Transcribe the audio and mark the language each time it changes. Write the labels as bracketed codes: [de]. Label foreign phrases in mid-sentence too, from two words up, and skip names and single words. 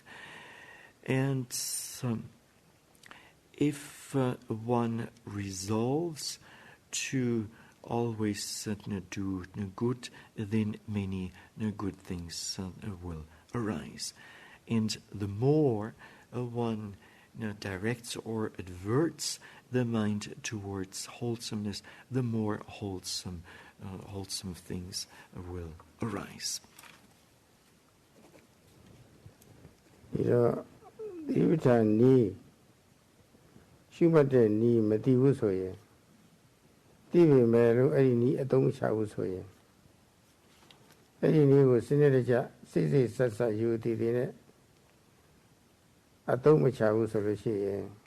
[en] And if one resolves to always do good, then many good things will arise. And the more one directs or adverts the mind towards wholesomeness, the more wholesome things will arise. [my] ဒီတော့ဒီဝိထာနီးရှုမှတ်တဲ့နီးမသိဘူးဆိုရင်သိပေမဲ့လို့အဲ့ဒီနီးအသုံးချဘူးဆိုရင်အဲ့ဒီနီးကိုစနစ်တကျစိတ်စိတ်ဆက်ဆက်ယူတည်တည်နဲ့အသုံးမချဘူးဆိုလို့ရှိရင်